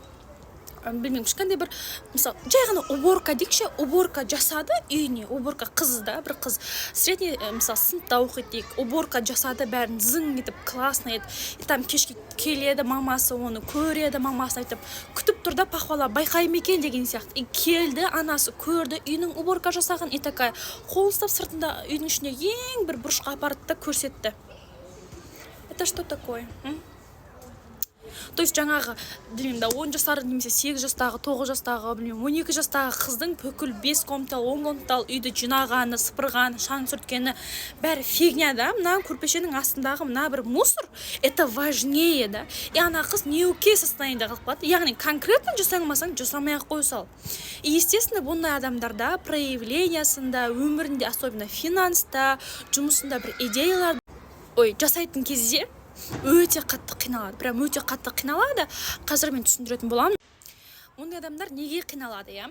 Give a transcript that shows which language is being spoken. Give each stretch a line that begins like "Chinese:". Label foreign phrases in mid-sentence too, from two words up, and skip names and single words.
Kazakh: Білмеймін, кішкентай бір, мысалы, жай ғана уборка дейікші, уборка жасады үйіне, уборка қыз да, бір қыз средний, мысалы, сыныпта оқиды дейік, уборка жасады, бәрін зың етіп, классно еді,
Russian: и там
Kazakh: кешке келеді, мамасы оны көреді, мамасын айтып, күтіп тұрда пахвала байқай ма екен деген сияқты. И келді, анасы көрді, үйінің уборка жасаған,
Russian: и такая
Kazakh: қол ұстап сыртында үйдің ішінде ең бір бұрышқа апарды да көрсетті.
Russian: Это что такое?
Kazakh: То есть жаңағы, білмеймін да, 10 жастағы, немесе 8 жастағы, 9 жастағы, білмеймін, 12 жастағы қыздың бүкіл 5 комнаталы, 10 комнаталы үйді жинағаны, сыпырғаны, шаң сүрткені, бәрі фигня да, мына көрпешенің астындағы мына бір мусор,
Russian: это важнее
Kazakh: да. И ана қыз неокей состояниеде қалып қалады. Яғни конкретно жасамасаң, жасамай-ақ қоя сал.
Russian: И естественно,
Kazakh: бұндай адамдарда проявлениясында, өмірінде, особенно финанста, жұмысында бір идеялар жасайтын кезде өте қатты қиналады. Прям өте қатты қиналады. Қазір мен түсіндіретін боламын. Ондай адамдар неге қиналады, я?